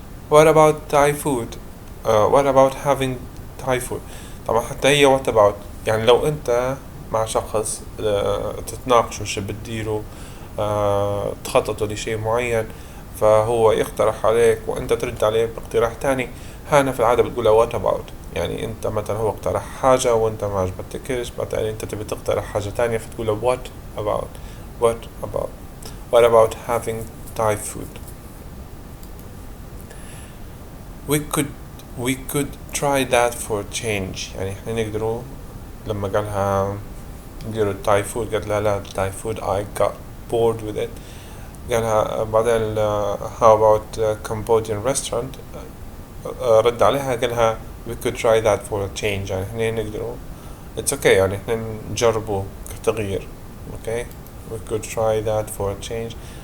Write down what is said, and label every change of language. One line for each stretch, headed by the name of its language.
English: what about Thai food what about having Thai food.
Arabic: طبعا حتى هي what about يعني لو انت مع شخص تتناقشوا شو بتديروا تخططوا لشيء معين فهو يقترح عليك وانت ترد عليه باقتراح تاني هنا في العادة بتقولها what about يعني انت مثلا هو اقترح حاجة وانت ما عجبتكش بعدين انت تبي تقترح حاجة تانية فتقولها what about
English: what about having Thai food. we could try that for change
Arabic: يعني احنا نقدروا لما قالها نديروا Thai food قالت لها لا Thai food
English: I got bored with it.
Arabic: قالها بعدين
English: how about Cambodian restaurant
Arabic: رد عليها قالها
English: we could try that for a change
Arabic: يعني احنا نقدروا
English: it's okay
Arabic: يعني احنا نجربه كتغيير okay we could try that for a change.